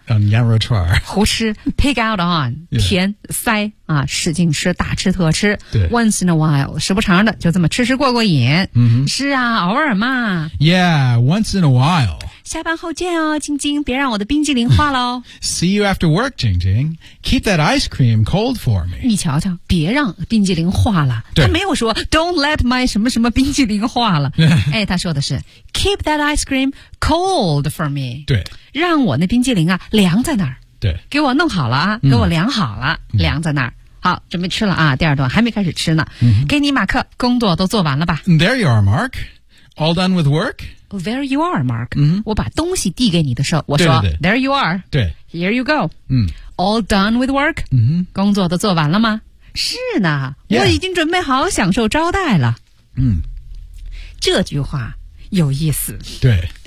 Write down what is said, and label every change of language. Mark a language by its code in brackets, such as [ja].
[zh] on羊肉串呼吃 [en] pig out on [zh] 填、yeah. 塞啊，使劲吃大吃特吃对 [en] once in a while [zh] 时不常的就这么吃吃过过瘾、 [en] mm-hmm. [zh] 是啊偶尔嘛 [en] yeah once in a while [zh] 下班后见哦晶晶别让我的冰激凌化了哦 [en] See you after work, 晶晶 Keep that ice cream cold for me [zh] 你瞧瞧别让冰激凌化了对他没有说 [en] Don't let my [zh] 什么什么冰激凌化了哎，他说的是 [en] Keep that ice cream cold for me [zh] 对让我那冰激凌啊凉在那儿对给我弄好了啊、嗯、给我凉好了、嗯、凉在那儿好准备吃了啊第二段还没开始吃呢、嗯、给你马克工作都做完了吧 [en] There you are, Mark All done with work? There you are, Mark.、 Mm-hmm. [zh] 我把东西递给你的时候，我说对对对 [en] ，There you are. [zh] 对 [en] ，Here you go.、 Mm-hmm. All done with work.、 Mm-hmm. [zh] 工作都做完了吗？是呢， [en] yeah. [zh] 我已经准备好享受招待了。嗯、mm-hmm. ，这句话有意思。对，